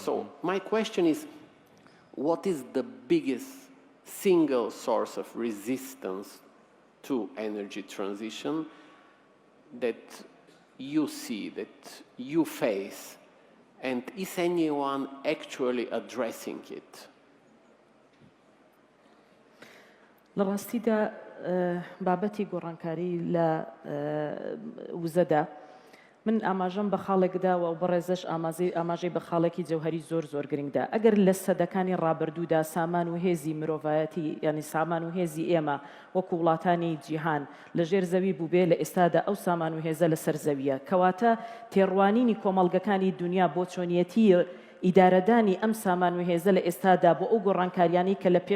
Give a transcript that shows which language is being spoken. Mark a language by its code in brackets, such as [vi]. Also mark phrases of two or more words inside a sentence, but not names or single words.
[en] So my question is, what is the biggest single source of resistance to energy transition that you see, that you face, and is anyone actually addressing it? [ckb] لڕاستیدا بابەتی گۆڕانکاری لە وزەدا من ئاماژەم بە خاڵێکدا و بەڕێزەش ئاماژەی بە خاڵێکی جەوهەری زۆر گرنگدا ئەگەر لە سەدەکانی ڕابردوودا سامان و هێزی مرۆڤایەتی یعنی سامان و هێزی ئێمە وەکو وڵاتانی جیهان لەژێر زەوی بوو بێ لە ئێستادا ئەو سامان و هێزە لەسەر زەویە کەواتە تێڕوانینی کۆمەڵگەکانی دنیا بۆ چۆنیەتی ئیدارەدانی ئەم سامان و هێزە لە ئێستادا بۆ ئەو گۆڕانکاریانی کە